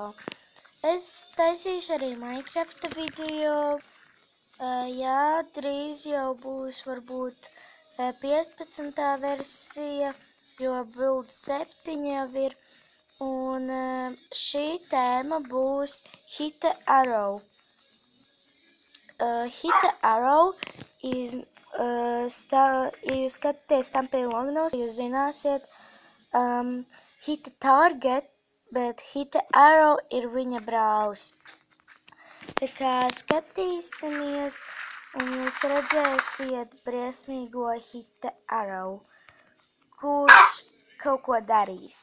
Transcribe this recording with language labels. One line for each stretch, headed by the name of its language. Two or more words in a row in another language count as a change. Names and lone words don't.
Latvian: Es taisīšu arī Minecrafta video. Jā, drīz jau būs varbūt 15. versija, jo Build 7 jau ir. Un šī tēma būs Hit the Arrow.
English: Hit the Arrow is,
Latvian: ja jūs skatāties tam pie logos, jūs zināsiet, Hit the Target, bet Hit the Arrow ir viņa brālis. Tā kā skatīsimies, un jūs redzēsiet briesmīgo Hit the Arrow, kurš kaut ko darīs.